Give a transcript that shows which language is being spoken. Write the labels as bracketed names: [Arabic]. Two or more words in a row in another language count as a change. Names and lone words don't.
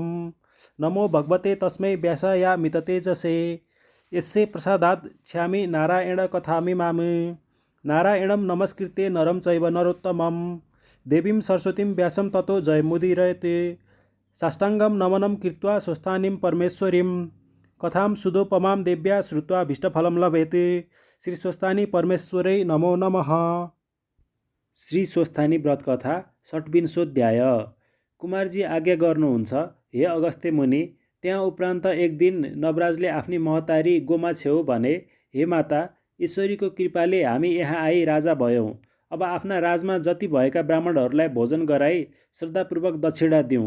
[Sanskrit] नमो भगवते तस्मै व्यासायामिततेजसे यस्य प्रसादात् छ्यामि नारायण कथामिमामि नारायणं नमस्कृत्य नरं चैव नरोत्तमं देवीं सरस्वतीं व्यासं ततो जयमुदीरयते साष्टांगं नमनं कृत्वा स्वस्थानीं परमेश्वरीं कथां सुदोपमां देव्या श्रुत्वा भीष्टफलं लभेते। श्री स्वस्थानी परमेश्वरै नमो नमः। श्री स्वस्थानी व्रत कथा षट्विंशोऽध्याय। [Nepali] कुमारजी आज्ञा गर्नुहुन्छ हे अगस्त्य मुनि। त्यहाँ उपरान्त एक दिन नवराजले आफ्नी महतारी गोमा छेउ भने, हे माता, ईश्वरीको कृपाले हामी यहाँ आई राजा भयौँ। अब आफ्ना राजमा जति भएका ब्राह्मणहरूलाई भोजन गराई श्रद्धापूर्वक दक्षिणा दिउँ।